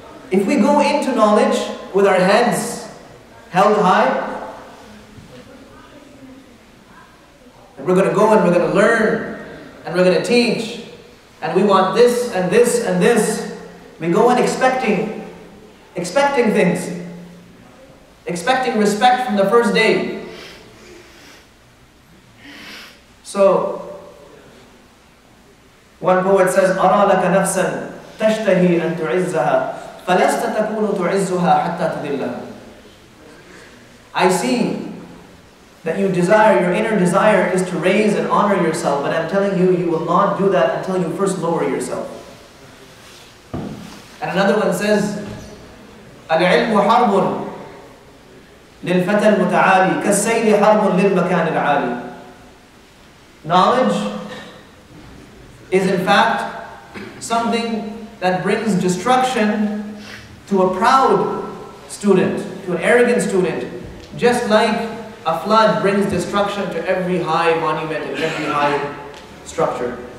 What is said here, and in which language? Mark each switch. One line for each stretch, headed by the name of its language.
English: If we go into knowledge with our heads held high, and we're going to go and we're going to learn, and we're going to teach, and we want this and this and this, we go in expecting things. expecting respect from the first day. So, one poet says,
Arabic: أَرَى لَكَ نَفْسًا تَشْتَهِي أَن تُعِزَّهَا فَلَسْتَ تَكُونُ تُعِزُّهَا حَتَّى تُذِلَّهَا.
English: I see that you desire, your inner desire is to raise and honor yourself, but I'm telling you, you will not do that until you first lower yourself. And another one says,
Arabic: العلم حرب للفتى المتعالي كالسيل حرب للمكان العالي.
English: Knowledge is in fact something that brings destruction to a proud student, to an arrogant student, just like a flood brings destruction to every high monument and every high structure.